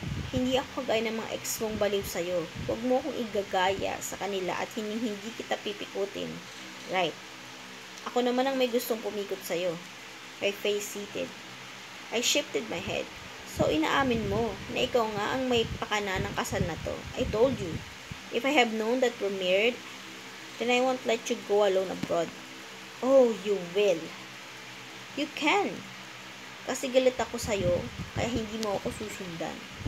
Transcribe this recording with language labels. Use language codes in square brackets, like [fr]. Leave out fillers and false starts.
[tl] Hindi ako kagaya ng mga ex mong baliw sa'yo. Huwag mo akong igagaya sa kanila at hindi kita pipikutin. Right. Ako naman ang may gustong pumikot sa'yo. [en] My face seated. I shifted my head. [tl] So, inaamin mo na ikaw nga ang may pakana ng kasal na to. [en] I told you. If I have known that we're married, then I won't let you go alone abroad. Oh, you will. You can. [tl] Kasi galit ako sa'yo, kaya hindi mo ako susundan.